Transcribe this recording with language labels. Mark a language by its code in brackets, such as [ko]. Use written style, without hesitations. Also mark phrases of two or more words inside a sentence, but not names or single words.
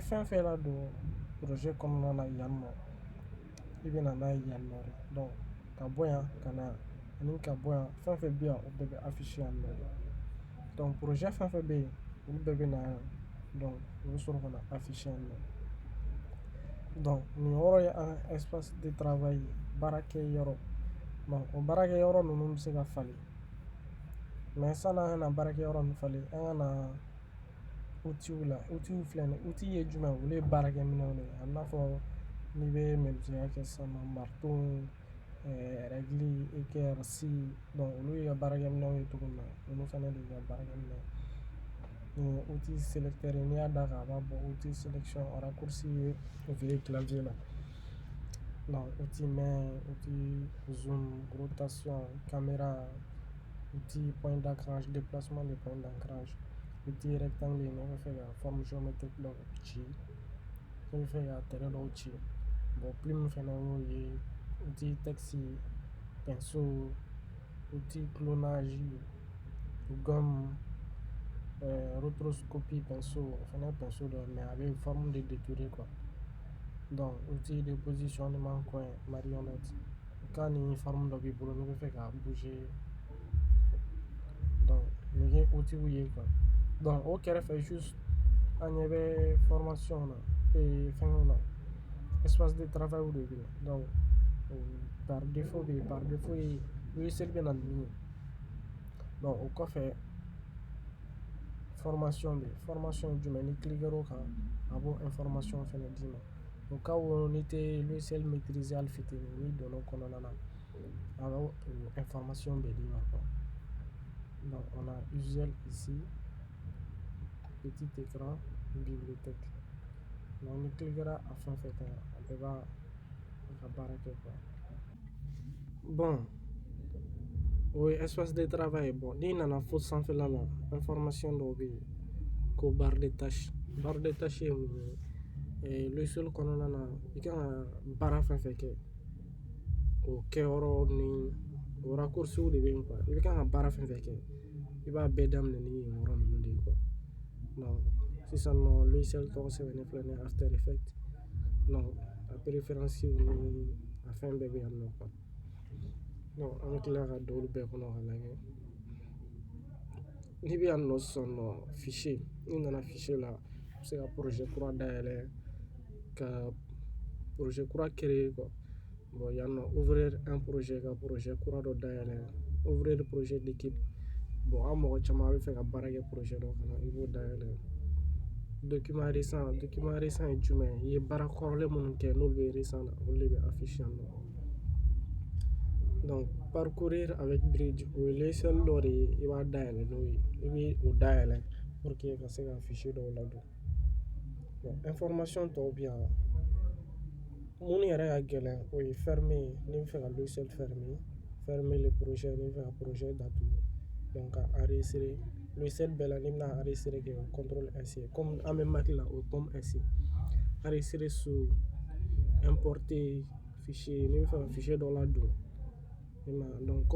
[bm] fɛn fɛn ladon projet kɔnɔna na yan nɔ i bɛ na n'a ye yan nɔ de donc ka bɔ yan ka na ani ka bɔ yan fɛn fɛn bɛ yan o bɛɛ bɛ afficher yan nɔ donc projet fɛn fɛn bɛ yen olu bɛɛ bɛ na yan donc o bɛ sɔrɔ ka na afficher yan nɔ donc nin yɔrɔ ye an ka [fr] espace de travail [bm] ye baarakɛ yɔrɔ donc o baarakɛ yɔrɔ ninnu bɛ se ka falen mais san'an ka na baarakɛ yɔrɔ ninnu falen an ka na outils la outils filɛ nin ye outil ye jumɛn ye olu ye baarakɛ minɛnw de ye a n'a fɔ n'i bɛ menuisier kɛ sisan nɔ [fr] marteau règle équerre [bm] donc olu ye baarakɛminɛnw ye cogo min na olu fana de ka baarakɛminɛ ni [fr] outil sélecteur [bm] n'i y'a da kan a b'a bɔ [fr] outil sélection raccourci [bm] ye v clavier la donc [fr] outil main outil zoom rotation caméra outil point d'ancrage déplacement des points d'ancrage outil rectangle [bm] ne bɛ fɛ ka [fr] forme géométrique [bm] dɔ ci ne bɛ fɛ ka [fr] terrain [bm] dɔw ci [fr] bon plume [bm] fana y'o ye [fr] outil texte pinceau outil clonage gomme rotoscopie pinceau fana pinceau dɔ mais avec forme de détouré quoi donc outil de positionnement coin marionnette quand ni forme [bm] dɔ b'i bolo ne bɛ fɛ ka [fr] bouger [bm] donc nin ye outil ye quoi donc o kɛrɛfɛ juste an ɲɛ bɛ formation na fɛngɛw na [fr] espace de travail [bm] de bɛ yen donc [fr] par défaut [bm] bɛ yen [fr] par défaut [bm] ye logiciel bɛ na ni min ye donc o kɔfɛ formation bɛ yen formation ye jumɛn ni cliquer o kan a b'o information fɛnɛ d'i ma [fr] au cas où [bm] n'i tɛ logiciel maîtriser hali fitinin n'i donna o kɔnɔna na a b'o information bɛɛ d'i ma quoi donc [fr] on a usuel ici petit écran bibliothèque [bm] donc ni cliquera a fɛn fɛn kan a bɛɛ b'a ka baara kɛ quoi bon o ye espace de travail bon n'i nana fo sanfɛla la information dɔw bɛ yen ko [fr] barre de tâche [bm] ye mun ye logiciel kɔnɔna na i kan ka baara fɛn fɛn kɛ o kɛyɔrɔ ni o raccourciw de bɛ yen quoi i kan ka baara fɛn fɛn kɛ i b'a bɛɛ daminɛ ni yen yɔrɔ ninnu de ye quoi donc sisan nɔ logiciel tɔgɔ sɛbɛnnen filɛ ni After Effects donc a préférence ni a fɛn bɛɛ bɛ yan nɔ quoi donc an bɛ tila ka don olu bɛɛ kɔnɔ ka lajɛ n'i bɛ yan nɔ sisan nɔ fichier n'i nana fichier la i bɛ se ka projet kura dayɛlɛ ka projet kura créer quoi bon yan nɔ [fr] ouvrir un projet [bm] ka projet kura dɔ dayɛlɛ [fr] ouvrir projet d'équipe [bm] bon an mɔgɔ caman bɛ fɛ ka baara kɛ projet dɔ kɔnɔ i b'o dayɛlɛ [fr] document récent [bm] ye jumɛn ye i ye baara kɔrɔlen minnu kɛ n'olu bɛ récent na olu de bɛ afficher yan nɔ donc [fr] parcourir avec bridge [bm] o ye logiciel dɔ de ye i b'a dayɛlɛ n'o ye i bɛ o dayɛlɛ [fr] pour que [bm] ka se ka fichier dɔw ladon bon information tɔw bɛ yan minnu yɛrɛ ka gɛlɛn o ye fermer ye n'i bɛ fɛ ka logiciel [fr] fermer le projet [bm] n'i bɛ fɛ ka projet datugu donc ka enregistrer logiciel bɛɛ la n'i bɛna enregistrer kɛ o contrôle S ye comme an bɛ Mac la o tom S ye [fr] enregistrer sous importer fichier [bm] n'i bɛ fɛ ka fichier dɔ ladon donc comme